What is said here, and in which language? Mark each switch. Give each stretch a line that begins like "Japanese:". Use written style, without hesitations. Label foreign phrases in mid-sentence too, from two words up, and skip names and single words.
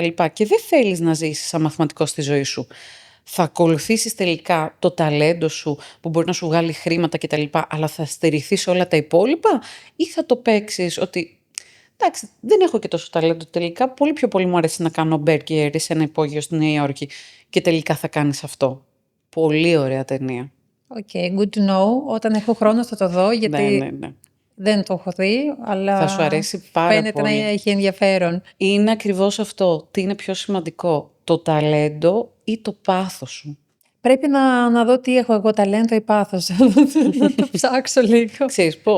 Greek: Και δεν θέλεις να ζήσεις σαν μαθηματικός στη ζωή σου. Θα ακολουθήσεις τελικά το ταλέντο σου που μπορεί να σου βγάλει χρήματα κτλ. Αλλά θα στερηθείς όλα τα υπόλοιπα, ή θα το παίξεις ότι εντάξει, δεν έχω και τόσο ταλέντο τελικά. Πολύ πιο πολύ μου αρέσει να κάνω μπέργκερ σε ένα υπόγειο στη Νέα Υόρκη και τελικά θα κάνεις αυτό. Πολύ ωραία ταινία.
English: Okay, good to know.
Greek: Όταν έχω χρόνο θα το δω, γιατί δεν το έχω δει, αλλά θα σου αρέσει πάρα φαίνεται πολύ. Να έχει ενδιαφέρον. Είναι ακριβώς αυτό. Τι είναι πιο σημαντικό, το ταλέντο ή το πάθος σου? Πρέπει να δω τι έχω εγώ, ταλέντο ή πάθος. Να το ψάξω λίγο.